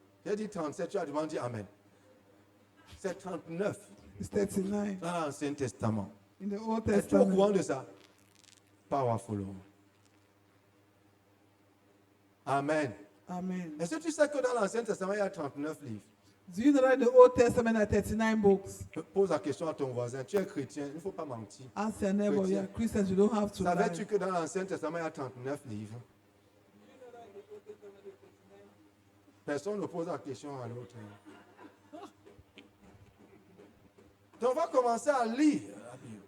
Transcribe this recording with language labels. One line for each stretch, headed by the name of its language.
French: J'ai dit 37, tu as demandé Amen. C'est 39
English: It's 39
French: dans l'Ancien Testament.
English: in the Old
French: Es-tu au courant
English: Testament.
French: de ça?
English: Powerful. Amen. Amen.
French: Est-ce que tu sais que dans l'Ancien Testament, il y a 39 livres?
English: Do you know that in the Old Testament there are 39 books?
French: Pose la question à ton voisin. Tu es chrétien, il ne faut pas mentir.
English: Ask your neighbor, you're Christians, you don't have to lie.
French: Savais-tu que dans l'Ancien Testament, il y a 39 livres? Personne ne pose la question à l'autre. Donc, on va commencer à lire la Bible.